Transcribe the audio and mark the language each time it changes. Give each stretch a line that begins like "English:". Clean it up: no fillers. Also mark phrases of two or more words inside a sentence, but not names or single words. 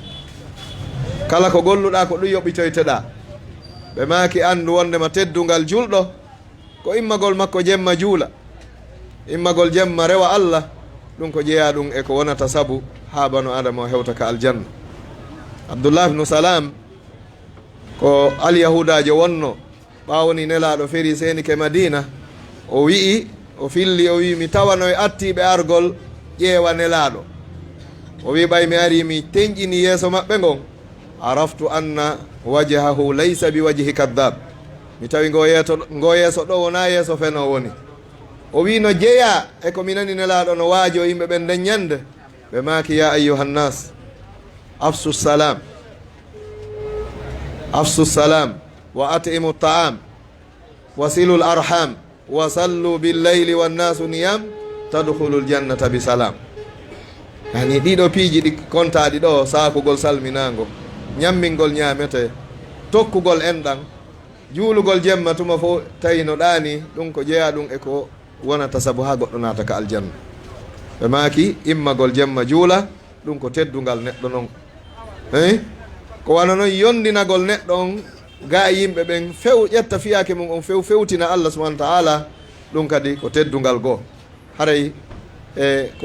Fula: kala ko golluɗa ko ɗum yoɓitoyteɗa ɓe maki andu wondema teddungal julɗo ko immagol makko jemma juula immagol jemma rewa allah ɗum ko jeeya ɗum e ko wonata saabu ha bano adama o hewta ka aljanna abdoullah ibnu salam ko alyahudajo wonno ɓawoni nelaɗo feri seni ke madina o wi'i o filli o wi mi tawano e attiɓe argol ƴeewa nelaɗo o wi ɓay mi ari mi teñƴini yeeso maɓɓe ngon
Arabic: عرفت أن وجهه ليس بوجه كذاب
Fula: mi tawi ngo yeeso ɗo wona yeeso feno woni o wi no jeeya e ko mi nani nelaɗo no waajo yimɓe ɓen nden ñande ɓe maki
Arabic: يا أيها الناس أفشوا السلام وأطعموا الطعام وصلوا الأرحام وصلوا بالليل والناس نيام تدخلوا الجنة بسلام
Fula: yani ɗiɗo piiji ɗi kontaɗi ɗo sakugol salminago ñammingol ñamete tokkugol enɗan juulugol jemma tuma fo tawi no ɗani ɗum ko jeeya ɗum e ko wonata saabu ha goɗɗo nata ka aljanna ɓe maki immagol jemma juula ɗum ko teddugal neɗɗo noon ko wana noon yondinagol neɗɗo on ga yimɓe ɓen few ƴetta fiyake mum on few fewtina
Arabic: الله سبحانه وتعالى
Fula: ɗum kadi ko teddungal goo haray e ko